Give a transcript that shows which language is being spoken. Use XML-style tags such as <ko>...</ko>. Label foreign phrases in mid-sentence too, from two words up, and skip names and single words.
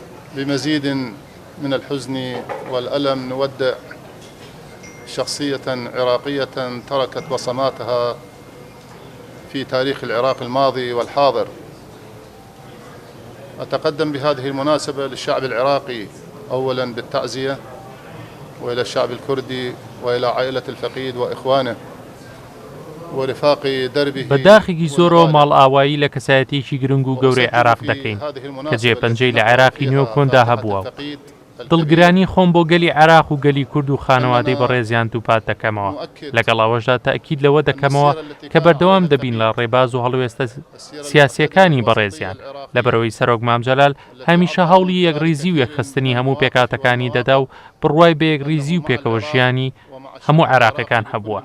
<ar>بمزيد من الحزن والألم نودع شخصية عراقية تركت بصماتها في تاريخ العراق الماضي والحاضر. أتقدم بهذه المناسبة للشعب العراقي أولا بالتعزية، وإلى الشعب الكردي وإلى عائلة الفقيد وإخوانه ورفاق دربه.</ar> <ckb>بەداخێکی زۆرەوە ماڵ ئاوایی لە کەسایەتێکی گرنگ و گەورەی عێراق دەکەین کە جێپەنجەی لە عێراقی نوێ کۆندا هەبووە. دڵگرانی خۆم بۆ گەلی عێراق و گەلی کورد و خانەوادەی بەڕێزیان دووپات دەکەمەوە. لەگەڵ ئەوەشدا تەئکید لەوە دەکەمەوە کە بەردەوام دەبین لە ڕێباز و هەڵوێستە سیاسیەکانی بەڕێزیان، لەبەرەوەی سەرۆک مام جەلال هەمیشە هەوڵی یەکڕێزی و یەکخستنی هەموو پێکاتەکانی دەدا و بڕوای بە یەکڕێزی و پێکەوە ژیانی هەموو عێراقیەکان هەبووە.</ckb>